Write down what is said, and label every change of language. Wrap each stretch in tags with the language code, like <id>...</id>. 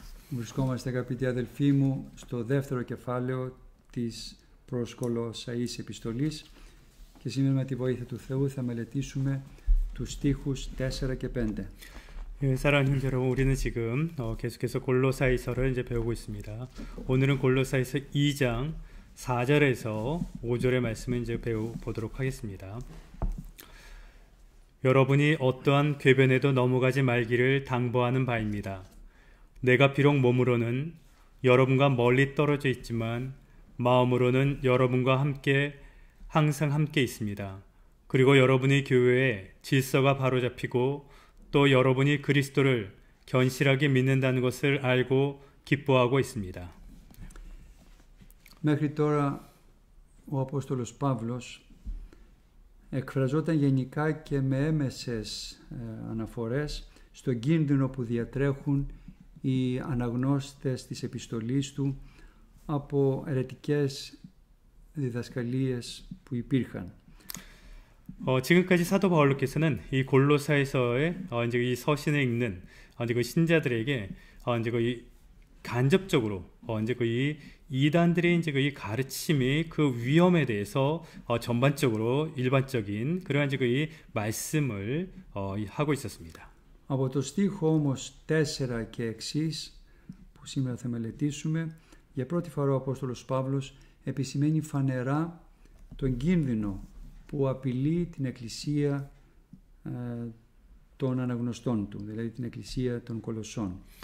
<el>Βρισκόμαστε, αγαπητοί αδελφοί μου, στο δεύτερο κεφάλαιο της προς Κολοσσαείς επιστολής και σήμερα με τη βοήθεια του Θεού θα μελετήσουμε τους στίχους 4 και 5.</el> <ko>예, 사랑하는 형제 여러분, 우리는 지금 계속해서 골로사이서를 이제 배우고 있습니다. 오늘은 골로사이서 2장 4절에서 5절의 말씀을 이제 배워보도록 하겠습니다. 여러분이 어떠한 궤변에도 넘어가지 말기를 당부하는 바입니다. 내가 비록 몸으로는 여러분과 멀리 떨어져 있지만 마음으로는 여러분과 함께 항상 함께 있습니다. 그리고 여러분의 교회에 질서가 바로잡히고 또 여러분이 그리스도를 견실하게 믿는다는 것을 알고 기뻐하고 있습니다.</ko> <el>Μέχρι τώρα ο Απόστολος Παύλος εκφραζόταν γενικά και με έμεσες αναφορές στον κίνδυνο που διατρέχουν οι αναγνώστες της επιστολής του από αιρετικές διδασκαλίες που υπήρχαν.</el> <ko>지금까지 사도 바울로께서는 이 골로사에서의 이제 이 서신을 읽는 이제 그 신자들에게 이제 그 간접적으로 이제 그 이 이단들의 이제 그 이 가르침이 그 위험에 대해서 전반적으로 일반적인 그런 이제 그 이 말씀을 하고 있었습니다.</ko> <el>Από το στίχο όμως 4 και εξής που σήμερα θα μελετήσουμε Για πρώτη φορά ο Απόστολος Παύλος επισημαίνει φανερά τον κίνδυνο που απειλεί την εκκλησία των αναγνωστών του, δηλαδή την εκκλησία των Κολοσσών.</el>